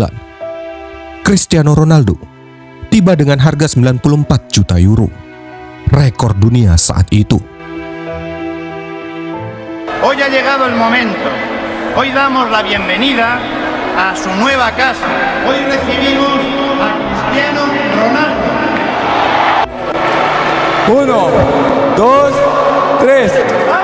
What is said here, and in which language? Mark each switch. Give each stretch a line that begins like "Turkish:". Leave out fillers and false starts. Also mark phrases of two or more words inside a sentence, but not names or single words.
Indonesian: Cristiano Ronaldo tiba dengan harga 94 juta euro, rekor dunia saat itu.
Spanish: Hoy ha llegado el momento. Hoy damos la bienvenida a su nueva casa. Hoy recibimos a Cristiano Ronaldo. 1, 2, 3.